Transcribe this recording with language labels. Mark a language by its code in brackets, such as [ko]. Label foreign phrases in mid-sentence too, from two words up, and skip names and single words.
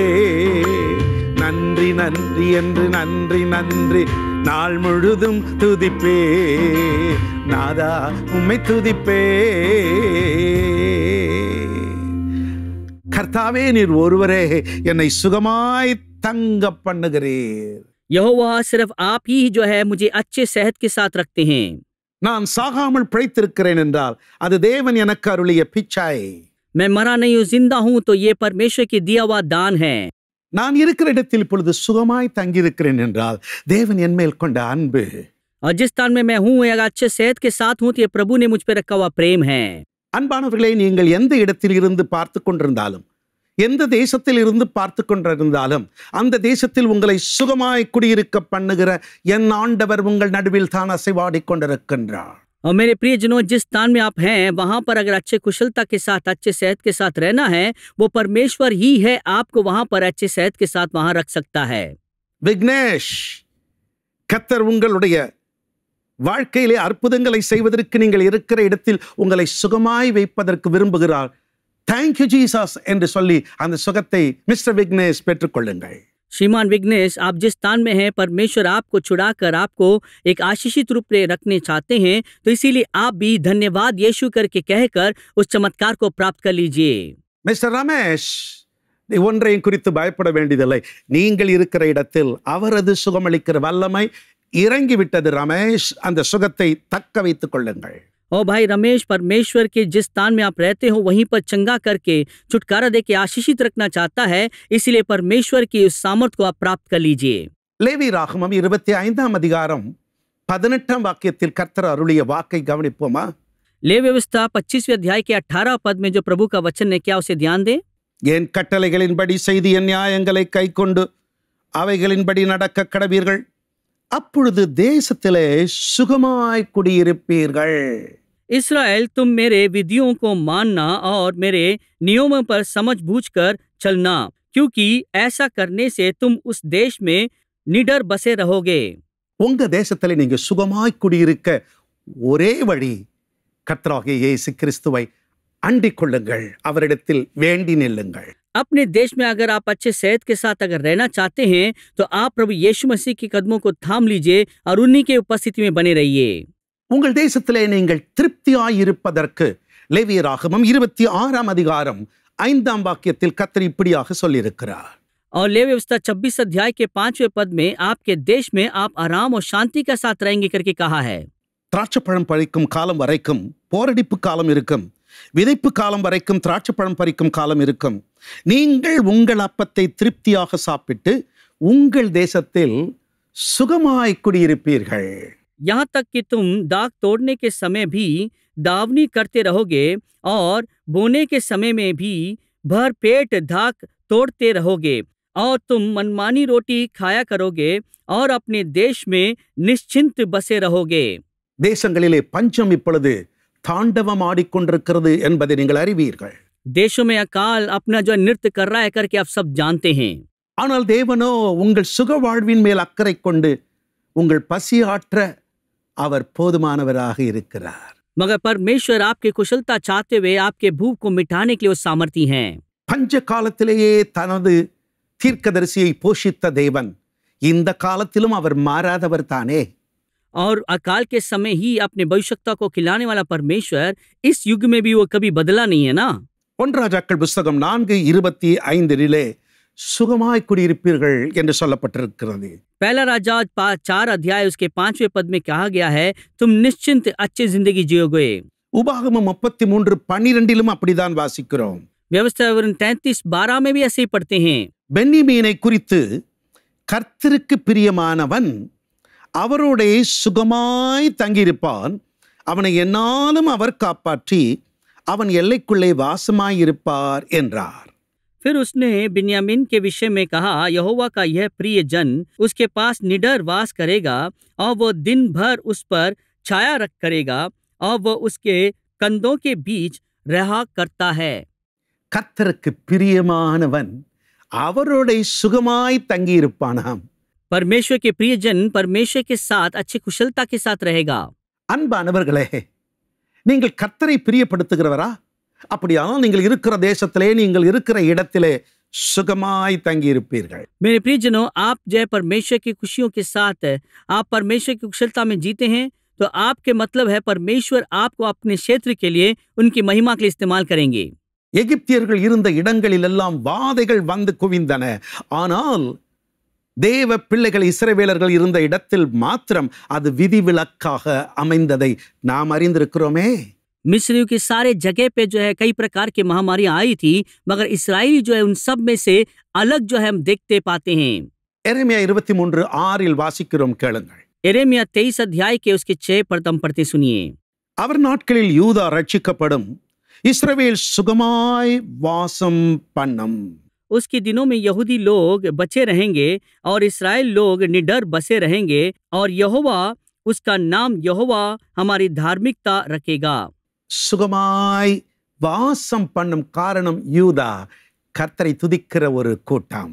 [ta] நன்றி நன்றி என்று நன்றி நன்றி நாள் முழுதும் துதிப்பே நாதா உம்மை துதிப்பே. கர்த்தாவே நீர் ஒருவரே என்னை சுகமாய் தங்க பண்ணுகிறீர். [hi] यहोवा सिर्फ आप ही जो है मुझे अच्छे सेहत के साथ रखते हैं। [ta] நான் சாகாமல் பிழைத்திருக்கிறேன் என்றால் அது தேவன் எனக்கு அருளிய பிச்சை. [hi] मैं मरा नहीं हूँ, जिंदा हूँ तो ये परमेश्वर की दिया हुआ दान है। [ta] நான் இருக்கிற இடத்தில் இப்பொழுது சுகமாய் தங்கியிருக்கிறேன் என்றால் தேவன் என் மேல் கொண்ட அன்பு. [hi] और जिस स्थान में मैं हूँ अगर अच्छे सेहत के साथ हूँ तो ये प्रभु ने मुझ पर रखा हुआ प्रेम है। [ta] அன்பானவர்களே, நீங்கள் எந்த இடத்தில் இருந்து பார்த்து கொண்டிருந்தாலும் எந்த தேசத்தில் இருந்து பார்த்து கொண்டிருந்தாலும் அந்த தேசத்தில் உங்களை சுகமாய் குடியிருக்க பண்ணுகிற என் ஆண்டவர் உங்கள் நடுவில் தான் அசைவாடி கொண்டிருக்கின்றார். [hi] और मेरे प्रियजनों, जिस स्थान में आप हैं वहां पर अगर अच्छे कुशलता के साथ, अच्छे सेहत के साथ रहना है, वो परमेश्वर ही है आपको वहां पर अच्छे सेहत के साथ वहां रख सकता है. [ta] விக்னேஷ், கர்த்தர் உங்களுடைய வாழ்க்கையிலே அற்புதங்களை செய்வதற்கு நீங்கள் இருக்கிற இடத்தில் உங்களை சுகமாய் வைப்பதற்கு விரும்புகிறார். [en] thank you Jesus [ta] என்று சொல்லி அந்த சுகத்தை மிஸ்டர் விக்னேஷ் பெற்றுக்கொள்ளுங்கள். [hi] श्रीमान विघ्नेश, आप जिस स्थान में हैं परमेश्वर आपको छुड़ाकर आपको एक आशीषित रूप में रखने चाहते हैं, तो इसीलिए आप भी धन्यवाद यीशु करके कहकर उस चमत्कार को प्राप्त कर लीजिए. [ta] மிஸ்டர் ரமேஷ், நீ ஒன்றையும் குறித்து பயப்பட வேண்டியதில்லை. நீங்கள் இருக்கிற இடத்தில் அவரது சுகமளிக்கிற வல்லமை இறங்கிவிட்டது. ரமேஷ், அந்த சுகத்தை தக்க வைத்துக் கொள்ளுங்கள். [hi] और भाई रमेश, परमेश्वर के जिस स्थान में आप रहते हो वहीं पर चंगा करके छुटकारा देके आशीषित रखना चाहता है, इसलिए परमेश्वर की उस सामर्थ को आप प्राप्त कर लीजिए. [ta] லேவி ராகமம் 25ஆம் அதிகாரம் 18ஆம் வாக்கியத்தில் கர்த்தர் அருளிய வாக்கை கவனிப்போமா? [hi] लेवी व्यवस्था 25वें अध्याय के 18 पद में जो प्रभु का वचन है, क्या उसे ध्यान दें? [ta] என் கட்டளைகளின்படி செய்து என் நியாயங்களை கைக்கொண்டு அவைகளின்படி நடக்க கடவீர்கள், அப்பொழுது தேசத்திலே சுகமாய் குடியிருப்பீர்கள். [hi] इस्राएल, तुम मेरे विधियों को मानना और मेरे नियमों पर समझ बूझकर चलना, क्योंकि ऐसा करने से तुम उस देश में निडर बसे रहोगे. [ta] உங்க தேசத்திலே நீங்க சுகமாய் குடியிருக்க ஒரே வழி கர்த்தராகிய இயேசு கிறிஸ்துவை அண்டிக் கொள்ளுங்கள், அவரிடத்தில் வேண்டி நில்லுங்கள். [hi] अपने देश में अगर आप अच्छे सेहत के साथ अगर रहना चाहते हैं, तो आप प्रभु यीशु मसीह के कदमों को थाम लीजिए और उन्हीं के उपस्थिति में बने रहिए. [ta] உங்கள் தேசத்திலே நீங்கள் திருப்தியாய் இருப்பதற்கு லேவியராகமம் 26ஆம் அதிகாரம் 5ஆம் வாக்கியத்தில் கர்த்தர் இப்படியாக சொல்லியிருக்கிறார். [hi] और लेवी व्यवस्था 26 अध्याय के 5वें पद में आपके देश में आप आराम और शांति के साथ रहेंगे करके कहा है. [ta] திராட்சைப்பழம் பறிக்கும் காலம் வரைக்கும் போரடிப்பு காலம் இருக்கும், விதைப்பு காலம் வரைக்கும் திராட்சைப்பழம் பறிக்கும் காலம் இருக்கும். நீங்கள் உங்கள் அப்பத்தை திருப்தியாக சாப்பிட்டு உங்கள் தேசத்தில் சுகமாய் குடியிருப்பீர்கள். [hi] यहाँ तक कि तुम दाख तोड़ने के समय भी दावनी करते रहोगे और बोने के समय में भी भर पेट दाख तोड़ते रहोगे, और तुम मनमानी रोटी खाया करोगे और अपने देश में निश्चिंत बसे रहोगे. [ta] தேசங்களிலே பஞ்சம் இப்பொழுது தாண்டவம் ஆடிக்கொண்டிருக்கிறது என்பதை நீங்கள் அறிவீர்கள். [hi] देशों में अकाल अपना जो नृत्य कर रहा है करके आप सब जानते हैं. [ta] ஆனால் தேவனோ உங்கள் சுக வாழ்வின் மேல் அக்கறை கொண்டு உங்கள் பசி ஆற்ற அவர் போதுமானவராக இருக்கிறார். [hi] मगर परमेश्वर आपकी कुशलता चाहते हुए आपके भूख को मिटाने के लिए वो सामर्थी हैं. [ta] பஞ்ச காலத்திலேயே தனது தீர்க்கதரிசியை போஷித்த தேவன் இந்த காலத்திலும் அவர் மாறாதவர் தானே. [hi] और अकाल के समय ही अपने भविष्यता को खिलाने वाला परमेश्वर इस युग में भी वो कभी बदला नहीं है ना. [ta] 1 ராஜாக்கள் புஸ்தகம் 4:25 சுகமாய் குடியிருப்பீர்கள் என்று சொல்லப்பட்டிருக்கிறது. [hi] पहला राजा 4 अध्याय उसके 5वें पद में कहा गया है, तुम निश्चिंत अच्छी जिंदगी जियोगे. [ta] உபாகமம் 33:12 அப்படிதான் வாசிக்கிறோம். [hi] व्यवस्था विवरण 33:12 में भी ऐसे ही पढ़ते हैं. [ta] பென்யமீனை குறித்து கர்த்தருக்கு பிரியமானவன் அவரோடே சுகமாய் தங்கியிருப்பான், அவனை எந்நாளும் அவர் காப்பாற்றி அவன் எல்லைக்குள்ளே வாசமாயிருப்பார் என்றார். [hi] फिर उसने बिन्यामीन के विषय में कहा, यहोवा का यह प्रिय जन उसके पास निडर वास करेगा और वो दिन भर उस पर छाया रख करेगा और वो उसके कंधों के बीच रहा करता है. [ta] கர்த்தருக்கு பிரியமானவன் அவரோட சுகமாய் தங்கியிருப்பானாம். [hi] परमेश्वर के प्रियजन परमेश्वर के साथ अच्छी कुशलता के साथ रहेगा. [ta] அன்பானவர்களே, நீங்கள் கர்த்தரை பிரியப்படுத்துகிறவரா? அப்படியானால் நீங்கள் இருக்கிற தேசத்திலே, நீங்கள் இருக்கிற இடத்திலே சுகமாய் தங்கியிருப்பீர்கள். [hi] मेरे प्रियजनों, आप जय परमेश्वर की खुशियों के साथ आप परमेश्वर की कुशलता में जीते हैं, तो आपके मतलब है परमेश्वर आपको अपने क्षेत्र के लिए उनकी महिमा के लिए इस्तेमाल करेंगे. [ta] எகிப்தியர்கள் இருந்த இடங்களிலெல்லாம் வாதைகள் வந்து குவிந்தன. ஆனால் தேவ பிள்ளைகள் இஸ்ரவேலர்கள் இருந்த இடத்தில் மாத்திரம் அது விதிவிலக்காக அமைந்ததை நாம் அறிந்திருக்கிறோமே. [hi] मिस्रियों की सारे जगह पे जो है कई प्रकार की महामारियां आई थी, मगर इस्राएली जो है उन सब में से अलग जो है हम देखते पाते हैं. [ta] எரேமியா 23:6 வாசிக்கிறோம், கேளுங்கள். [hi] यिर्मयाह 23 अध्याय के उसके 6 पद हम पढ़ते सुनिए. [ta] அவர் நாட்களில் யூதா ரட்சிக்கப்படும், இஸ்ரவேல் சுகமாய் வாசம் பண்ணும். [hi] उसके दिनों में यहूदी लोग बचे रहेंगे और इस्राएल लोग निडर बसे रहेंगे और यहोवा, उसका नाम यहोवा हमारी धार्मिकता रखेगा. [ta] சுகமாய் வாசம் பண்ணும் காரணம் யூதா கர்த்தரை துதிக்கிற ஒரு கூட்டம்.